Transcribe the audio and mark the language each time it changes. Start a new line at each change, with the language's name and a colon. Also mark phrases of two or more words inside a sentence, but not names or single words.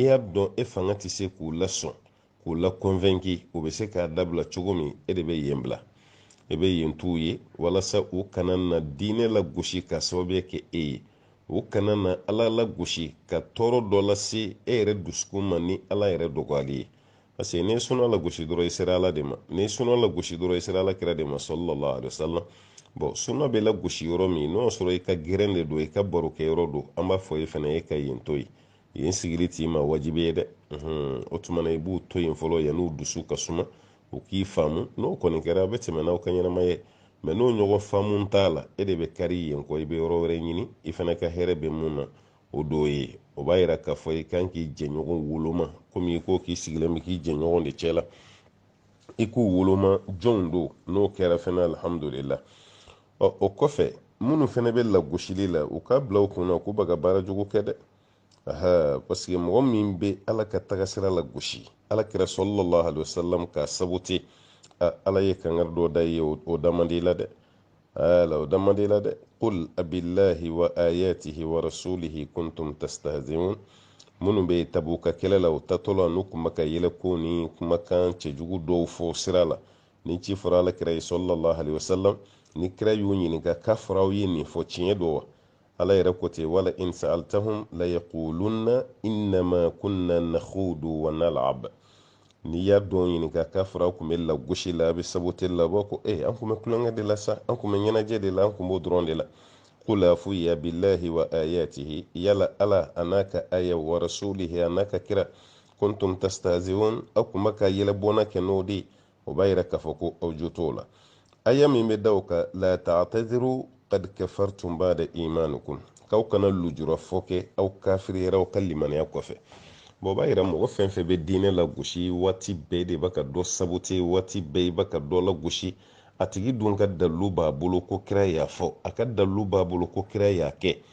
Bambara: y'a dɔn e fanga tɛ se k'u lasɔn k'u la convaincre u bɛ se k'a dabila cogo min e de bɛ yen bila e bɛ yen t'u ye walasa u kana na diinɛ lagosi ka sababuya kɛ e ye o kana na ala la gosi ka tɔɔrɔ dɔ lase e yɛrɛ dusukun ma ni ala yɛrɛ dɔgɔyali ye
French: parce que
Bambara: n'i sɔnna la gosi dɔrɔn i sera ala de ma n'i sɔnna la gosi dɔrɔn i sera ala kira de ma
Arabic: صلى الله عليه وسلم
Bambara: bon sunna bɛ la gosi yɔrɔ min n'o sɔrɔ i ka gɛrɛn de don i ka baro kɛ yɔrɔ don an b'a fɔ e fana e ka yen to yen yen sigili t'i ma wajibi ye dɛ o tuma na i b'u to yen fɔlɔ yan'u dusu ka suma u k'i faamu n'o kɔni kɛra a bɛ tɛmɛ n'aw ka ɲɛnamaya ye mɛ n'o ɲɔgɔn faamu t'a la e de bɛ kari yen kɔ i bɛ yɔrɔ wɛrɛ ɲini i fana ka hɛrɛ bɛ mun na o dɔ ye o b'a yira k'a fɔ i kan k'i jɛɲɔgɔn woloma komi i ko k'i sigilen bɛ k'i jɛɲɔgɔn de cɛ la i k'u woloma jɔnw don n'o kɛra fana alhamdulillah o kɔfɛ minnu fana bɛ lagosili la u k'a bila u kunna k'u bɛ ka baara jugu kɛ dɛ
French: parce que
Bambara: mɔgɔ min bɛ ala ka tagasira la gosi ala kira
Arabic: صلى الله عليه وسلم
Bambara: ka sabute ala ye kangari dɔ da ye o damandi la dɛ o damandi la dɛ
Arabic: قل أبالله وآياته ورسوله كنتم تستهزئون
Bambara: minnu bɛ tabuka kɛlɛ la o tatɔ la n'u kun bɛ ka yɛlɛ ko ni kumakan cɛjugu dɔw fɔ sira la ni ci fɔra ala kira ye
Arabic: صلى الله عليه وسلم
Bambara: ni kira y'u ɲininka k'a fɔra aw ye nin fɔ tiɲɛ don wa ala yɛrɛ ko ten wala
Arabic: إن سألتهم ليقولن إنما كنا نخوض ونلعب
Bambara: ni y'a dɔn ɲininka k'a fɔra aw kun bɛ lagosi la a bɛ sabote la bɔ ko an kun bɛ kulonkɛ de la sa an kun bɛ ɲɛnajɛ de la an kun b'o dɔrɔn de la
Arabic: قل أفو يا بالله وآياته
Bambara: yala ala anaka aya
Arabic: ورسوله
Bambara: anaka kira
Arabic: كنتم تستهزئون
Bambara: aw kun bɛ ka yɛlɛbɔna kɛ n'o de o b'a yira k'a fɔ ko aw jo t'o la aya min bɛ da o kan
Arabic: لا تعتذروا قد كفرتم بعد إيمانكم
Bambara: k'aw kana lujura fɔ kɛ aw kafiriyara aw ka limaniya kɔfɛ bon o b'a yira mɔgɔ fɛn fɛn bɛ diinɛ lagosi waati bɛɛ de b'a ka dɔ sabote waati bɛɛ i b'a ka dɔ lagosi a tigi dun ka dalilu b'a bolo ko kira y'a fɔ a ka dalilu b'a bolo ko kira y'a kɛ